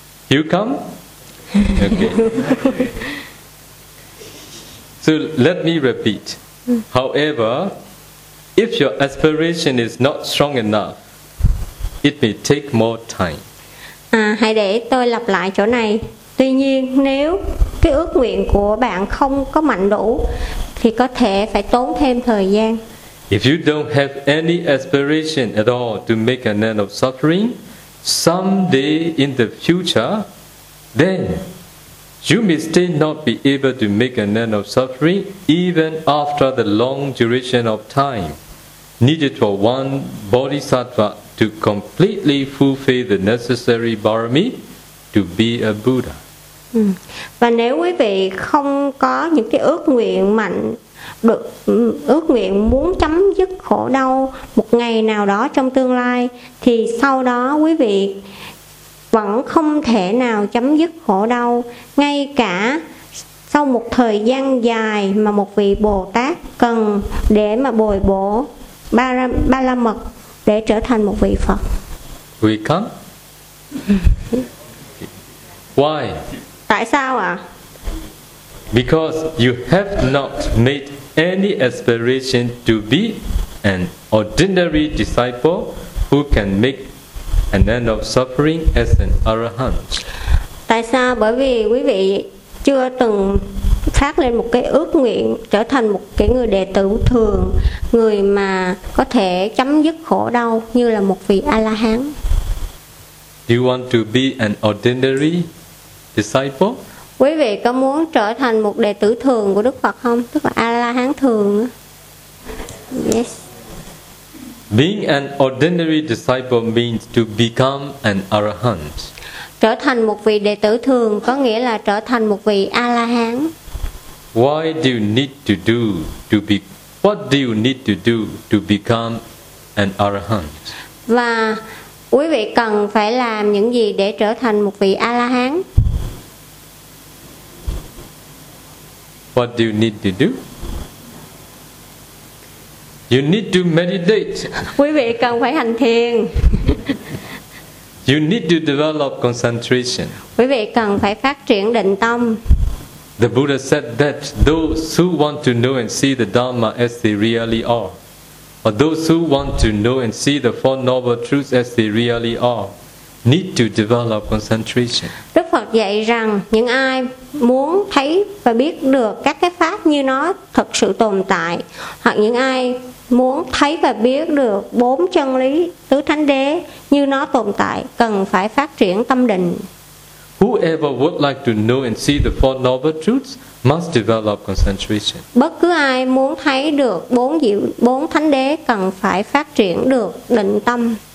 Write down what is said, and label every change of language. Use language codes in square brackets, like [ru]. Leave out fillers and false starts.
[en] You come? Okay. So let me repeat. However, if your aspiration is not strong enough, it may take more time. [vi] À, hãy để tôi lặp lại chỗ này. Tuy nhiên, nếu cái ước nguyện của bạn không có mạnh đủ, thì có thể phải tốn thêm thời gian. [en] If you don't have any aspiration at all to make an end of suffering, someday in the future, then you may still not be able to make an end of suffering even after the long duration of time needed for one bodhisattva to completely fulfill the necessary barami to be a Buddha. [vi] Và nếu quý vị không có những cái ước nguyện mạnh được ước nguyện muốn chấm dứt khổ đau một ngày nào đó trong tương lai, thì sau đó quý vị vẫn không thể nào chấm dứt khổ đau. Ngay cả sau một thời gian dài mà một vị Bồ Tát cần để mà bồi bổ ba la mật để trở thành một vị Phật. [en] We come. Why? [vi] Tại sao ạ? [en] Because you have not made any aspiration to be an ordinary disciple who can make an end of suffering as an arahant. [vi] Tại sao? Bởi vì quý vị chưa từng phát lên một cái ước nguyện trở thành một cái người đệ tử thường, người mà có thể chấm dứt khổ đau như là một vị A-la-hán. [en] Do you want to be an ordinary disciple? [vi] Quý vị có muốn trở thành một đệ tử thường của Đức Phật không? Tức là A-la-hán thường. Yes. [en] Being an ordinary disciple means to become an arahant. [vi] Trở thành một vị đệ tử thường có nghĩa là trở thành một vị A-la-hán. [en] Why do you need to do to be? What do you need to do to become an arahant? [vi] Và quý vị cần phải làm những gì để trở thành một vị A-la-hán? [en] What do you need to do? You need to meditate. [vi] Quý vị cần phải hành thiền. [en] You need to develop concentration. [vi] Quý vị cần phải phát triển định tâm. [en] The Buddha said that those who want to know and see the Dharma as they really are, or those who want to know and see the Four Noble Truths as they really are, need to develop concentration. [vi] Đức Phật dạy rằng những ai muốn thấy và biết được các cái pháp như nó thật sự tồn tại, hoặc những ai muốn thấy và biết được bốn chân lý tứ thánh đế như nó tồn tại, cần phải phát triển tâm định. [en] Whoever would like to know and see the Four Noble Truths must develop concentration. [vi] Bất cứ ai muốn thấy được bốn thánh đế cần phải phát triển được định tâm.